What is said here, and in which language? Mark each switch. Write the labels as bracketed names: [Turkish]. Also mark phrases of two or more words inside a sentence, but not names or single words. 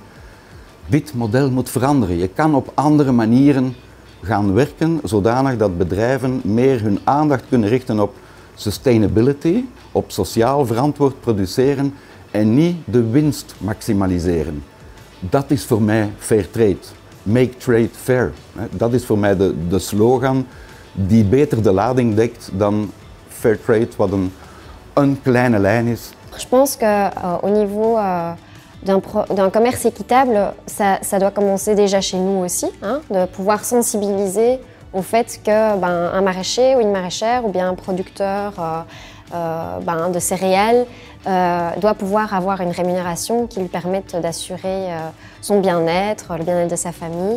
[Dutch] Dit model moet veranderen. Je kan op andere manieren gaan werken, zodanig dat bedrijven meer hun aandacht kunnen richten op sustainability, op sociaal verantwoord produceren en niet de winst maximaliseren. Dat is voor mij Fairtrade. [English] Make trade fair. [Dutch] Dat is voor mij de slogan die beter de lading dekt dan Fairtrade, wat een kleine lijn is. [French] Je pense qu'au niveau d'un commerce équitable, ça doit commencer déjà chez nous aussi, hein, de pouvoir sensibiliser au fait qu'un maraîcher ou une maraîchère ou bien un producteur de céréales doit pouvoir avoir une rémunération qui lui permette d'assurer son bien-être, le bien-être de sa famille.